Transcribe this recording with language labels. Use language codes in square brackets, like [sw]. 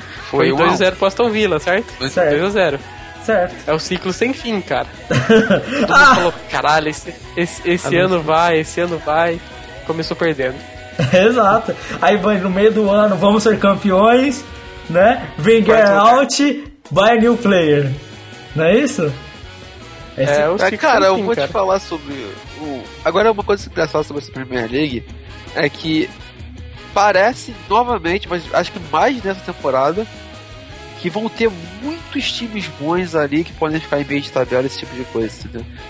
[pt] Foi 2-0 pro Aston Villa, certo? 2-0. Certo. É o ciclo sem fim, cara. Todo mundo falou, caralho, esse ano vai, esse ano vai. Começou perdendo. Exato. Aí vai no meio do ano, vamos ser campeões, né? [en] Wenger out, buy a new player. [pt] Não é isso? Cara, eu vou te falar sobre... Agora uma coisa interessante sobre essa Premier League é que parece, novamente, mas acho que mais nessa temporada, que vão ter muitos times bons ali que podem ficar em meio de tabela, esse tipo de coisa, entendeu?